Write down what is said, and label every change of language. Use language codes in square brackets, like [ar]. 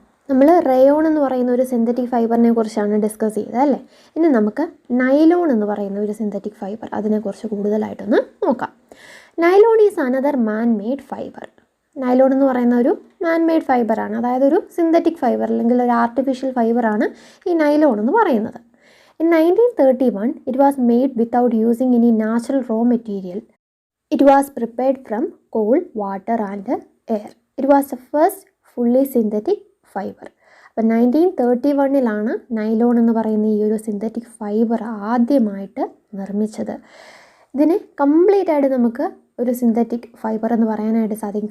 [ml] നമ്മൾ റയോൺ എന്ന് പറയുന്ന ഒരു സിന്തറ്റിക് ഫൈബറിനെ കുറിച്ചാണ് ഡിസ്കസ് ചെയ്തത് അല്ലേ. ഇനി നമുക്ക് നൈലോൺ എന്ന് പറയുന്ന ഒരു സിന്തറ്റിക് ഫൈബർ, അതിനെക്കുറിച്ച് കൂടുതലായിട്ടൊന്ന് നോക്കാം. [en] Nylon is another man made fibre. [ml] Nylon എന്ന് പറയുന്ന ഒരു മാൻ മെയ്ഡ് ഫൈബറാണ്, അതായത് ഒരു സിന്തറ്റിക് ഫൈബർ അല്ലെങ്കിൽ ഒരു ആർട്ടിഫിഷ്യൽ ഫൈബറാണ് ഈ നൈലോൺ എന്ന് പറയുന്നത്. [en] In 1931, it was made without using any natural raw material. It was prepared from coal, water and air. It was the first fully synthetic fiber. [ml] അപ്പോൾ 1931 നൈലോൺ എന്ന് പറയുന്ന ഈ ഒരു സിന്തറ്റിക് ഫൈബർ ആദ്യമായിട്ട് നിർമ്മിച്ചത്. ഇതിനെ കംപ്ലീറ്റ് ആയിട്ട് നമുക്ക് ഒരു സിന്തറ്റിക് ഫൈബർ എന്ന് പറയാനായിട്ട് സാധിക്കും.